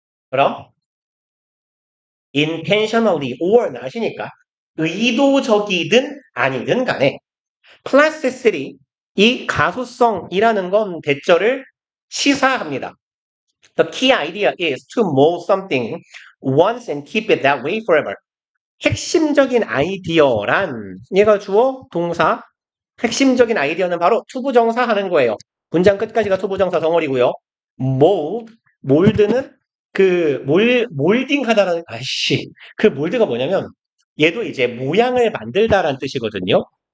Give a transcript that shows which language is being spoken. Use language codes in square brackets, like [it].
[ko] 그럼 [en] intentionally or not [ko] 이니까 의도적이든 아니든 간에 plasticity 이 가소성이라는 건 대절을 시사합니다. [en] The key idea is to mold something once and keep it that way forever. [ko] 핵심적인 아이디어란 얘가 주어 동사 핵심적인 아이디어는 바로 투부정사 하는 거예요. 문장 끝까지가 투부정사 덩어리고요. 몰드는 몰딩하다라는 그 몰드가 뭐냐면 얘도 이제 모양을 만들다라는 뜻이거든요.